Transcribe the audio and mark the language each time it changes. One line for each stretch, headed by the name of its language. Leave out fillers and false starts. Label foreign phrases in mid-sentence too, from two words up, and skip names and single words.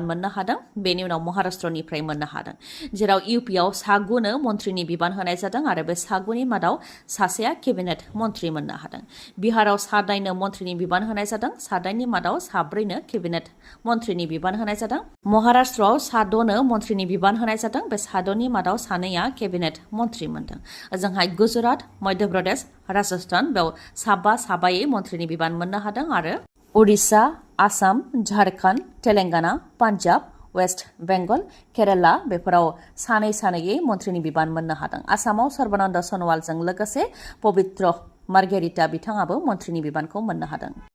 Bodo: मोननो हादों बेनि उनाव महाराष्ट्रनिफ्राय मोननो हादों जेराव इउपिआव सागुनो मन्थ्रिनि बिबान होनाय जादों आरो बे सागुनि मादाव सासेया केबिनेट मन्थ्रि मोननो हादों बिहाराव 7 मन्थ्रिनि बिबान होनाय जादों 7नि मादाव 4 केबिनेट मन्थ्रिनि बिबान होनाय जादों महाराष्ट्रआव 7 मन्थ्रिनि बिबान होनाय जादों बे 7नि मादाव 2आ केबिनेट मन्थ्रि मोनदों ओजोंहाय गुजरात मध्य प्रदेश राजस्थान बेयाव साबायै मन्थ्रिनि बिबान मोननो हादों आरो उडिशा आसाम झारखन्ड तेलेंगाना पान्जाब वेस्ट बेंगल केराला बेफोराव सानैयै मन्थ्रिनि बिबान मोननो हादों आसामाव सर्बानन्द सनवालजों लोगोसे पबित्र मार्गेरिटा बिथाङाबो मन्थ्रिनि बिबानखौ मोननो हादों